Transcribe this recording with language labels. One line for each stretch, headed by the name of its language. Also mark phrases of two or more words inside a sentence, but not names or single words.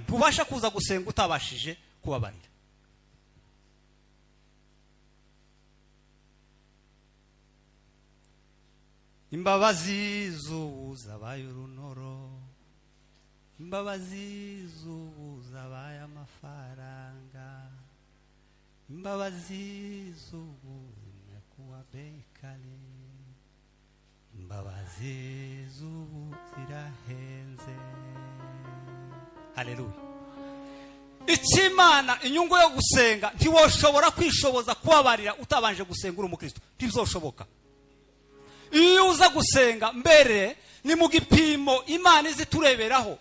Rundi: Ntubasha kuza gusenga utabashije kubabarira. Imbabazi z'ubu zabaye urunoro, imbabazi z'ubu zabaye amafaranga, imbabazi z'ubu
Swahili: zimekuwa bei kali,
Rundi: imbabazi z'ubu zirahenze. Haleluya. Imana, inyungu yo gusenga, ntiwoshobora kwishoboza kubabarira utabanje gusenga uri umukristo. Ntibizoshoboka. Iyo uza gusenga mbere ni mu gipimo Imana izitureberaho.